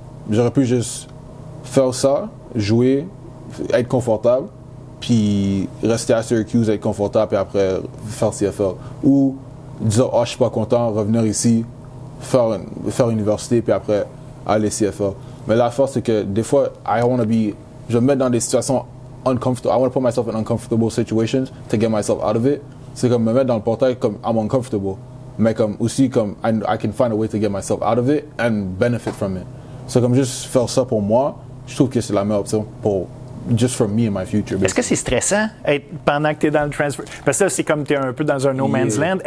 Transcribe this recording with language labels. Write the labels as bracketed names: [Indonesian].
[French] J'aurais pu juste faire ça, jouer, être confortable, puis rester à Syracuse, être confortable, puis après faire CFL. Ou dire, je suis pas content, revenir ici, faire université, puis après aller CFL. Mais la force, c'est que des fois, je vais me mettre dans des situations uncomfortable. [English] I want to put myself in uncomfortable situations to get myself out of it. [French] C'est comme me mettre dans le portail comme [English] I'm uncomfortable. [French] Mais comme aussi comme [English] I can find a way to get myself out of it and benefit from it. [French] C'est comme juste faire ça pour moi, je trouve que c'est la meilleure option pour [English] just for me and my future. [French] Est-ce que c'est stressant pendant que tu es dans le transfer? Parce que là, c'est comme tu es un peu dans un no man's land.